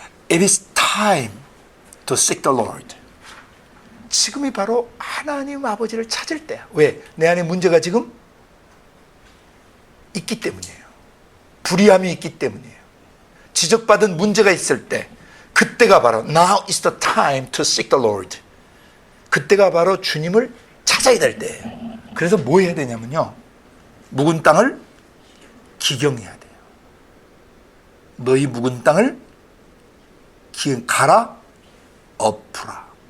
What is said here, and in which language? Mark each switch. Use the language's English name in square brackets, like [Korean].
[English] It is time to seek the Lord. [Korean] 지금이 바로 하나님 아버지를 찾을 때야. 왜? 내 안에 문제가 지금 있기 때문이에요. 불의함이 있기 때문이에요. 지적받은 문제가 있을 때, 그때가 바로 [English] Now is the time to seek the Lord. [Korean] 그때가 바로 주님을 찾아야 될 때예요. 그래서 뭐 해야 되냐면요, 묵은 땅을 기경해야 돼요. 너희 묵은 땅을 갈아 엎으라.